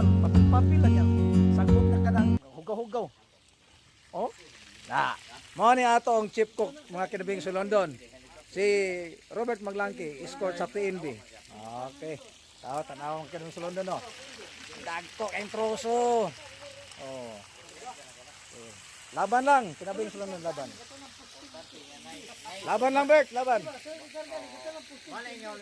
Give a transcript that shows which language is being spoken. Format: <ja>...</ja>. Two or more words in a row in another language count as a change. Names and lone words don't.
<ceb>Papil lang yan. Sagot na kanang hugaw-hugaw. Oh. Mao ni ato ang chief cook mga kinabing sulondon. Si Robert Maglangki, escort sa PNB. Okay. Tanaw ang kinabing sulondon no. Dagko kay troso. Oh. Laban lang, kinabing sulondon laban. Laban lang Bert, laban.</ceb>